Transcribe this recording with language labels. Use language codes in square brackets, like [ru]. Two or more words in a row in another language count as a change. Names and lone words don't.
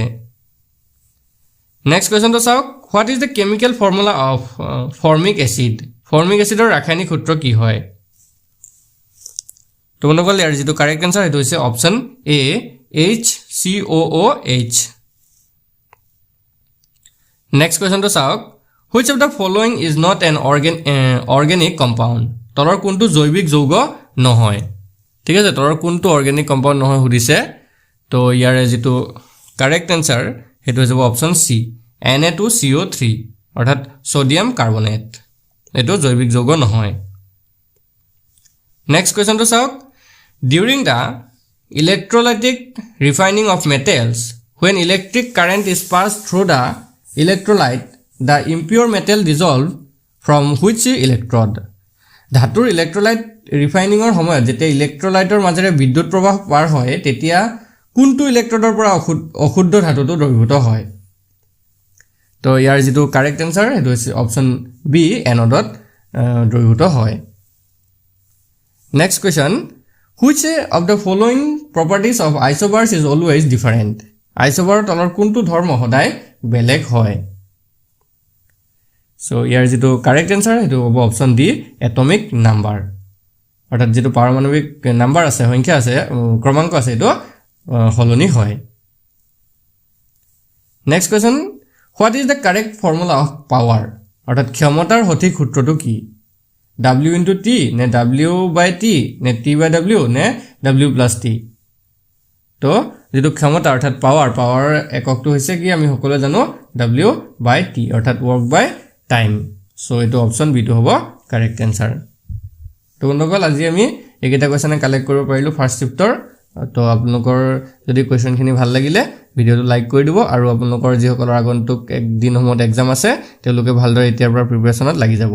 [en] next question-টো চাওক, What is the chemical formula of formic acid? [as] ফৰ্মিক এচিডৰ ৰাসায়নিক সূত্ৰ কি হয়? তো মনকল ইয়াৰ যেটো [en] correct answer [as] হেতু হৈছে [en] option A [as] HCOOH। [en] next question-টো [as] চাওক, [en] which of the following is not an organic compound? [as] তলৰ কোনটো জৈৱিক যৌগ নহয়? ঠিক আছে, তলৰ কোনটো [en] organic compound [as] নহয় সুধিছে। তো ইয়াৰে যেটো [en] correct answer [as] হেতু হ'ব [en] option C [as] Na2CO3 অৰ্থাৎ [en] sodium carbonate. [as] এটো জৈৱিক যৌগ নহয়। [en] next question-টো [as] চাওক, [en] during the electrolytic refining of metals, when electric current is passed through the electrolyte, the impure metal dissolve from which electrode? [as] ধাতুৰ [en] electrolyte refining-ৰ [as] সময়ত যেতিয়া ইলেক্ট্ৰোলাইটৰ মাজেৰে বিদ্যুৎ প্ৰবাহ পাৰ হয় তেতিয়া কোনটো ইলেক্ট্ৰোডৰ পৰা অশুদ্ধ ধাতুটো দ্ৰৱীভূত হয়? তো ইয়াৰ যেটো [en] correct answer [as] হেতু হৈছে [en] option B anode-ত [as] দ্ৰৱীভূত হয়। [en] next question, which of the following properties of isobars is always different? [as] আইসোবাৰৰ তলৰ কোনটো ধৰ্ম সদায় বেলেগ হয়? সো ইয়াৰ যেটো [en] correct answer [as] হেতু হ'ব [en] option D atomic number. [as] অৰ্থাৎ যেটো পাৰমাণবিক নাম্বাৰ আছে, সংখ্যা আছে, ক্ৰমাংক আছে, এটো হলনি হয়। [en] next question, what is the correct formula of power? [as] অৰ্থাৎ ক্ষমতাৰ সঠিক সূত্ৰটো কি? W * T নে W/T নে T/W নে W+T? তো যেটো ক্ষমতা অৰ্থাৎ পাৱাৰ এককটো হৈছে কি আমি সকলোৱে জানো W/T অৰ্থাৎ [en] work by time। [as] সো এটো [en] option B [as] টো হ'ব [en] correct answer. [as] তো বন্ধুসকল আজি আমি এইকেইটা [en] question collect [as] কৰিব পাৰিলো [en] first shift-ৰ। [as] তো আপোনালোকৰ যদি কুৱেশ্যনখিনি ভাল লাগিলে [en] video-টো like [as] কৰি দিব আৰু আপোনালোকৰ যিসকলৰ আগন্তুক একদিন সময়ত এক্সাম আছে তেওঁলোকে ভালদৰে এতিয়াৰ পৰা প্ৰিপাৰেচনত লাগি যাব।